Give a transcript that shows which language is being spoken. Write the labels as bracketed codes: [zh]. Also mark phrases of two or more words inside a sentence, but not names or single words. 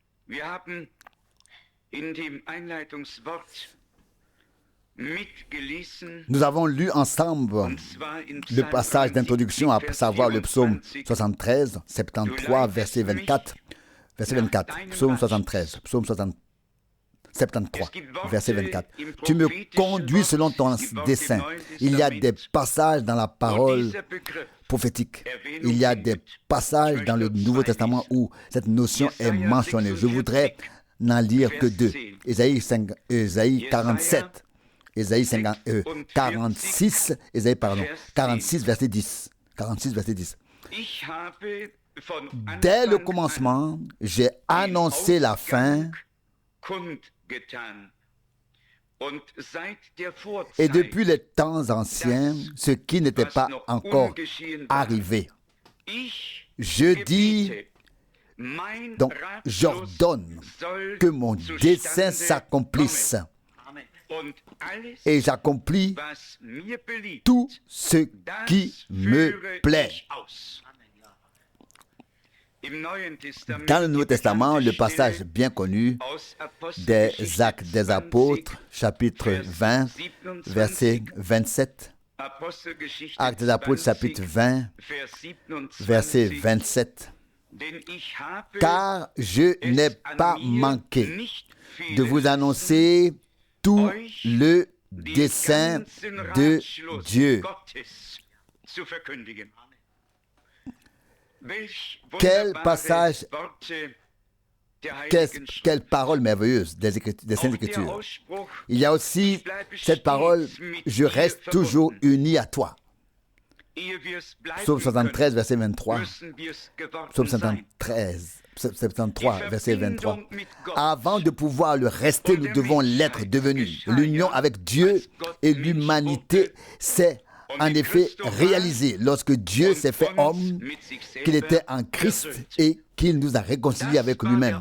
[de] Wir haben in dem Einleitungswort mitgelesen, [fr] Nous avons lu ensemble [de] und zwar in [fr] le passage 72, d'introduction, à [de] Vers [fr] savoir le psaume 24. 73, 73, verset 24. Verset 24, psaume 73, psaume 73, verset 24. Tu me conduis selon ton dessein. Il y a des passages dans la parole prophétique. Il y a des passages dans le Nouveau Testament où cette notion est mentionnée. Je voudrais n'en lire que deux. Ésaïe 47, Ésaïe 46, Ésaïe, 46, verset 10. 46, verset 10. [de] Ich habe von [fr] Dès le [de] Anfang [fr] commencement, j'ai annoncé la fin, [de] kundgetan. Und seit der Vorzeit, [fr] et depuis les temps anciens, ce qui n'était [de] was [fr] pas [de] noch [fr] encore [de] ungeschehen war, [fr] arrivé. [de] ich [fr] Je dis, [de] gebiete, mein [fr] donc [de] Ratschluss [fr] j'ordonne [de] soll [fr] que mon dessein [de] zustande [fr] s'accomplisse, [de] kommen. Und alles, [fr] et j'accomplis [de] was mir beliebt, [fr] tout ce qui [de] das [fr] me [de] führe [fr] plaît. [de] ich aus. Im Neuen Testament, [fr] Dans le Nouveau [de] die [fr] Testament, [de] bekannte [fr] le passage [de] Stelle [fr] bien connu [de] aus [fr] des [de] Apostelgeschichte [fr] Actes des 20, Apôtres, chapitre 20, verset 27. [de] Apostelgeschichte [fr] Actes des Apôtres, 20, chapitre 20, [de] Vers 27, [fr] verset 27. [de] denn ich habe [fr] Car je n'ai [de] es an [fr] pas [de] mir [fr] manqué [de] nicht fehlen [fr] de vous [de] lassen, [fr] annoncer tout [de] euch [fr] le [de] den [fr] dessein [de] ganzen [fr] de [de] Ratschluss [fr] Dieu. [de] Gottes zu verkündigen. Welch [fr] Quel [de] wunderbare [fr] passage, [de] Worte der [fr] Qu'est-ce- [de] Heiligen Schrift. [fr] quelle parole merveilleuse des Saintes [de] Auch der [fr] Écritures. [de] Ausspruch, [fr] Il y a aussi cette parole, je reste toujours uni à toi. [de] ehe wir's bleiben [fr] Psaume 73, verset [de] können, [fr] 23. [de] müssen wir's geworden [fr] Psaume [de] sein. [fr] 73, verset 23. Avant de pouvoir le rester, nous devons l'être devenu. L'union avec Dieu et l'humanité s'est en effet réalisée lorsque Dieu s'est fait homme, qu'il était en Christ et qu'il nous a réconciliés avec lui-même.